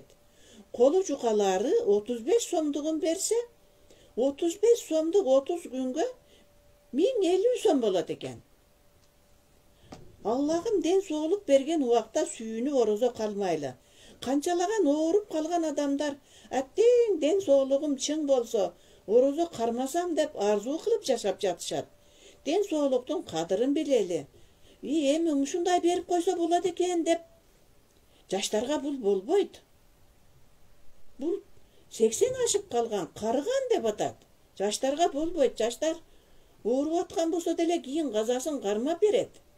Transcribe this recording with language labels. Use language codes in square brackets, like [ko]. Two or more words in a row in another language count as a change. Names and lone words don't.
[ky] Колу жукалары 35 сомдугун берсе, 35 сомдук 30 күнгө 1050 сом болот экен. Аллахым ден соолук берген убакта сүйүнүп оозо калмайлы. Канчалаган ооруп калган адамдар аттең ден соолугум чың болсо, оозо кармасам деп арзуу кылып жашап жатышат. Ден соолуктун кадырын билели. Эми ушундай берип койсо болот экен деп жаштарга бул болбойт. Бул 80 ашып калган, карыган деп атат. Жаштарга болбойт. Жаштар ооруп аткан болсо деле кийин казасын кармап берет.